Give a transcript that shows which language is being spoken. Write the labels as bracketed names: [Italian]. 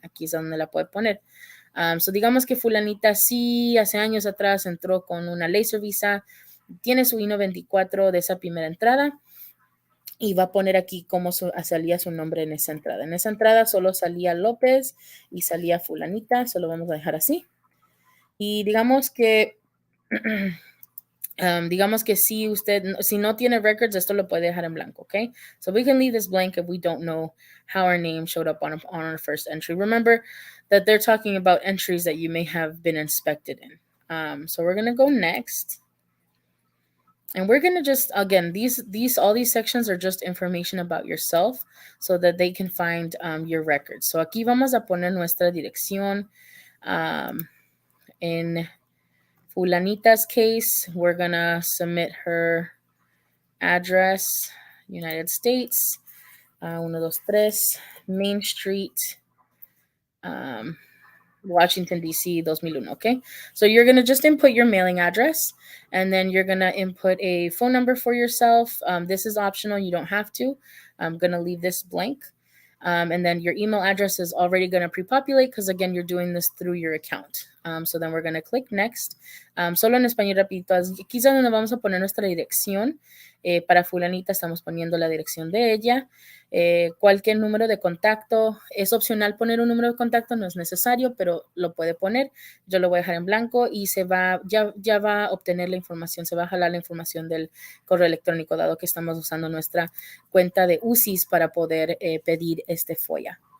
[Spanish] Aquí es donde la puede poner. Digamos que fulanita sí hace años atrás entró con una laser visa, tiene su I-94 de esa primera entrada y va a poner aquí cómo salía su nombre en esa entrada. En esa entrada solo salía López y salía fulanita, solo vamos a dejar así. Y digamos que si no tiene records, esto lo puede dejar en blanco, okay? [English] So we can leave this blank if we don't know how our name showed up on our first entry. Remember that they're talking about entries that you may have been inspected in. So we're going to go next. And we're going to just, again, all these sections are just information about yourself so that they can find your records. So [Spanish] aquí vamos a poner nuestra dirección en [English] Fulanita's case, we're going to submit her address, United States, 123 Main Street, Washington, D.C., 2001, okay? So you're going to just input your mailing address, and then you're going to input a phone number for yourself. This is optional. You don't have to. I'm going to leave this blank. And then your email address is already going to pre-populate because, again, you're doing this through your account. So then we're going to click next. [Spanish] Solo en español rapidito. Aquí es donde vamos a poner nuestra dirección. Para fulanita estamos poniendo la dirección de ella. Cualquier número de contacto. Es opcional poner un número de contacto, no es necesario, pero lo puede poner. Yo lo voy a dejar en blanco y ya va a obtener la información, se va a jalar la información del correo electrónico, dado que estamos usando nuestra cuenta de USCIS para poder pedir este FOIA.